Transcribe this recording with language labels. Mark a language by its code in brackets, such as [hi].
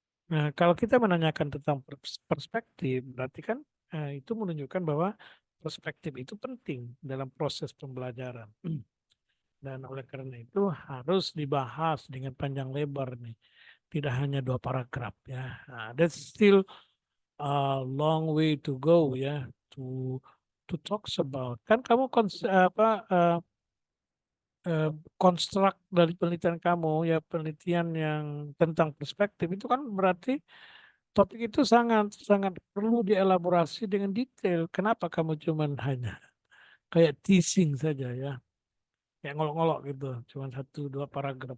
[id] Nah, kalau kita menanyakan tentang perspektif, berarti kan itu menunjukkan bahwa perspektif itu penting dalam proses pembelajaran. Dan oleh karena itu harus dibahas dengan panjang lebar nih, tidak hanya 2 paragraf ya. [en] Nah, that's still a long way to go ya to talks about. [id] Kan kamu konstruk dari penelitian kamu ya, penelitian yang tentang perspektif itu kan berarti topik itu sangat sangat perlu dielaborasi dengan detail. Kenapa kamu cuman hanya kayak teasing saja ya, kayak ngolok-ngolok gitu, cuma 1-2 paragraf.